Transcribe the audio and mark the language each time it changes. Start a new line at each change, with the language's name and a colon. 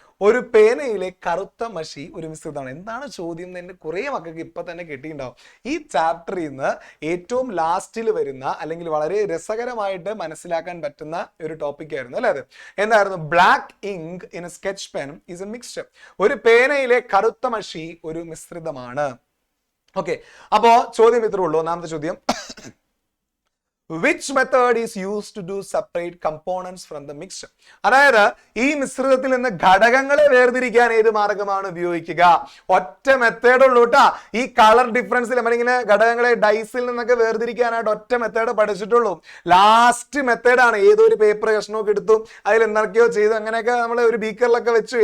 Malayalam: ഒരു പേനയിലെ കറുത്ത മഷി ഒരു മിശ്രിതമാണ്. എന്താണ് ചോദ്യം എന്ന് കുറെ മക്കൾക്ക് ഇപ്പൊ തന്നെ കിട്ടിയിട്ടുണ്ടാവും. ഈ ചാപ്റ്ററിൽ നിന്ന് ഏറ്റവും ലാസ്റ്റിൽ വരുന്ന, അല്ലെങ്കിൽ വളരെ രസകരമായിട്ട് മനസ്സിലാക്കാൻ പറ്റുന്ന ഒരു ടോപ്പിക് ആയിരുന്നു അല്ലേ അത്. എന്തായിരുന്നു?
English: Black ink in a sketch pen is a mixture.
Malayalam: ഒരു പേനയിലെ കറുത്ത മഷി ഒരു മിശ്രിതമാണ്. ഓക്കെ, അപ്പോ ചോദ്യം ഇത്രേ ഉള്ളൂ. ഒന്നാമത്തെ ചോദ്യം,
English: which method is used to do separate components from the mixture?
Malayalam: അതായത് ഈ മിശ്രിതത്തിൽ നിന്ന് ഘടകങ്ങളെ വേർതിരിക്കാൻ ഏത് മാർഗമാണ് ഉപയോഗിക്കുക? ഒറ്റ മെത്തേഡ് ഉള്ളൂ കേട്ടാ. ഈ കളർ ഡിഫറൻസിൽ നമ്മളിങ്ങനെ ഘടകങ്ങളെ ഡൈസിൽ നിന്നൊക്കെ വേർതിരിക്കാനായിട്ട് ഒറ്റ മെത്തേഡ് പഠിച്ചിട്ടുള്ളൂ. ലാസ്റ്റ് മെത്തേഡാണ്. ഏതൊരു പേപ്പർ കഷ്ണമൊക്കെ എടുത്തു അതിൽ എന്തൊക്കെയോ ചെയ്തു അങ്ങനെയൊക്കെ നമ്മൾ ഒരു ബീക്കറിലൊക്കെ വെച്ചു.